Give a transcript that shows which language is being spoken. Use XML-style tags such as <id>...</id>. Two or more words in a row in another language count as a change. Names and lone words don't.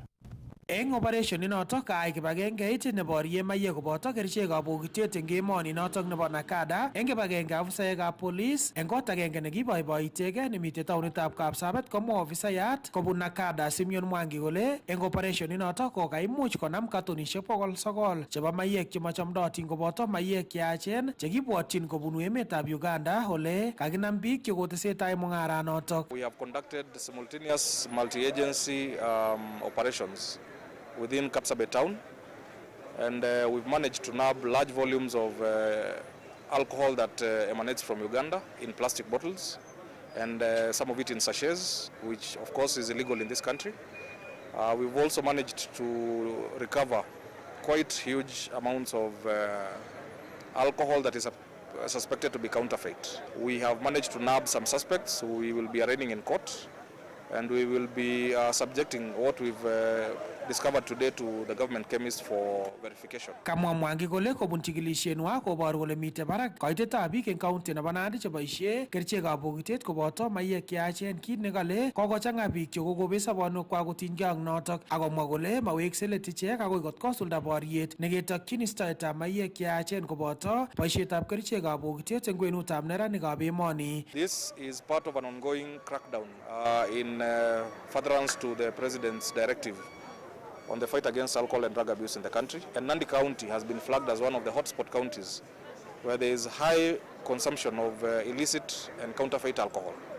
<kln>Eng operation inotok kaai kibagengeit neborien mayek koboto kerichekab bokitet eng emoni notok nebo Nakada eng kibagenge afisaekab polis eng kot agenge nekiboiboitegei nemitei taonitab Kapsabet komwa ofisayat kobun Nakada Simeon Mwangi kole eng operation inotok kokaimuch konam katonisiek 900 chebo mayek chemachamdootin koboto mayek cheyachen chekibwotyin kobunu emetab Uganda ole kakinam biik chekotesetai mung'aranotok.</kln> <en>We have conducted simultaneous multi-agency operations within Kapsabet town, and we've managed to nab large volumes of alcohol that emanates from Uganda in plastic bottles, and some of it in sachets, which of course is illegal in this country. We've also managed to recover quite huge amounts of alcohol that is suspected to be counterfeit. We have managed to nab some suspects who we will be arraigning in court, and we will be subjecting what we've discovered today to the government chemist for verification.</en> <kln>Kamwa Mwangi kole kobun chikilishenwa koboru kole mitei barak koitetab biik eng county nebo Nandi cheboisie kerichekab bokitet koboto mayek cheyachen, kit nekale kokochang'a biik chekokobet sobonwekwak kotinygei ak notok, akomwa kole maweksei let ichek akoi kot kosulda boriet neketokyin istoetab mayek cheyachen koboto boisietab kerichekab bokitet eng kwenutab neranikab emoni.</kln> <en>This is part of an ongoing crackdown in furtherance to the President's directive on the fight against alcohol and drug abuse in the country. And Nandi County has been flagged as one of the hotspot counties where there is high consumption of illicit and counterfeit alcohol.</en>